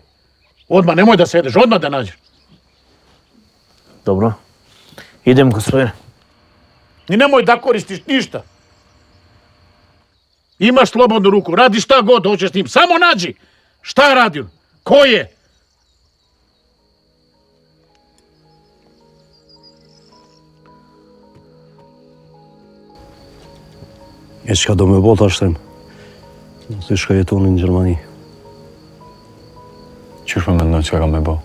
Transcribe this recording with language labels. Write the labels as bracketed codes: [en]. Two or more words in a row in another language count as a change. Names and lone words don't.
[sr] Odmah, nemoj da sedeš, odmah da nađeš. Dobro. Idem, gospodine. I nemoj da koristiš ništa. Imaš slobodnu ruku, radi šta god hoćeš s njim. Samo nađi. Šta je radio? Ko je? [sq] E qka do me bota shtem, si shka jetonin në Gjermani. Qysh më mendon çka kam me bo?